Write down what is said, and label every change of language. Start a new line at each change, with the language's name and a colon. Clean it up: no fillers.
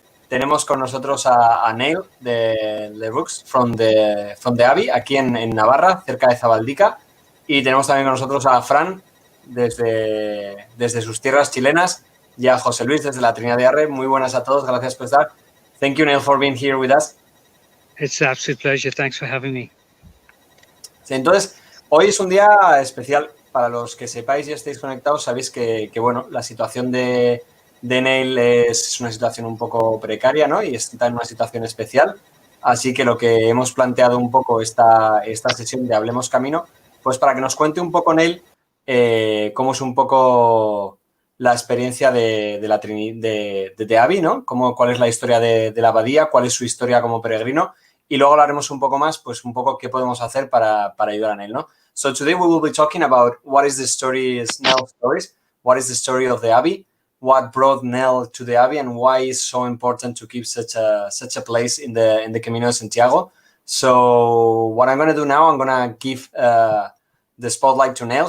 Spanish: Tenemos con nosotros a Neill de Roux,
English: from the Abbey,
Spanish: aquí en Navarra, cerca de Zabaldica. Y tenemos también con nosotros a Fran desde sus tierras chilenas y a José Luis desde la Trinidad de Arre. Muy buenas a todos, gracias por estar.
English: Thank you, Neill, for being here with us. It's an absolute pleasure. Thanks for having me.
Spanish: Sí, entonces, hoy es un día especial. Para los que sepáis y estéis conectados, sabéis que bueno, la situación de Neill es una situación un poco precaria, ¿no? Y está en una situación especial. Así que lo que hemos planteado un poco esta sesión de Hablemos Camino, pues para que nos cuente un poco, Neill, cómo es un poco la experiencia de Abbey, ¿no? Cuál es la historia de la Abadía, cuál es su historia como peregrino. Y luego hablaremos un poco más, pues un poco qué podemos hacer para ayudar a Neill, ¿no?
English: So today we will be talking about what is the story, Nell's stories, what is the story of the Abbey, what brought Neill to the Abbey, and why it's so important to keep such a place in the Camino de Santiago. So what I'm going to do now, I'm going to give the spotlight to Neill.